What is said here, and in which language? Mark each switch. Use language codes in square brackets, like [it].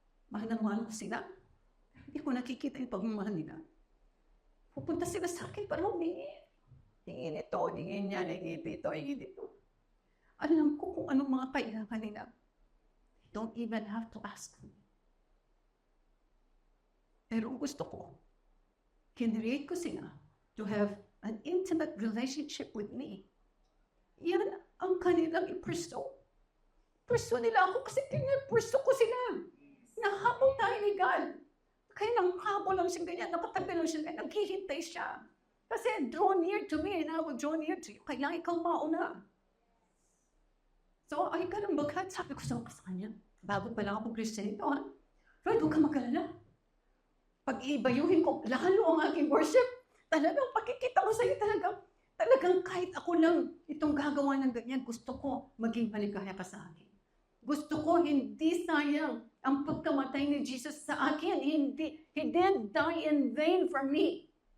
[tl] Mahal na mahal ko sila. Hindi ko nakikita yung pagmamahal nila. Pupunta sila sa akin para humingi. Hingin ito, hingin niya, hingin dito, hingin dito. Alam ko kung anong mga kailangan nila. [en] Don't even have to ask me. [tl] Pero gusto ko, kinreate ko sila [en] to have an intimate relationship with me. [tl] Yan ang kanilang i-pursue. Pursue nila ako kasi pursue ko sila. Nahabol tayo ni God. Kaya nang habol lang siya ganyan, nakatabi lang siya ganyan, naghihintay siya. [en] Kasi draw near to me and I will draw near to you. [tl] Kailangan ikaw mauna. So, ay ka ng baghat, sabi ko sa kanya, bago pa lang ako Christian ito, ha? Fred, huwag ka magkalala. Pag ibayuhin ko, lalo ang aking worship, talagang pakikita ko sa'yo talagang kahit ako lang itong gagawa ng ganyan, gusto ko maging maligaya ka sa akin. Gusto ko hindi sayang ang pagkamatay ni Jesus sa akin. [en] He didn't die in vain for me.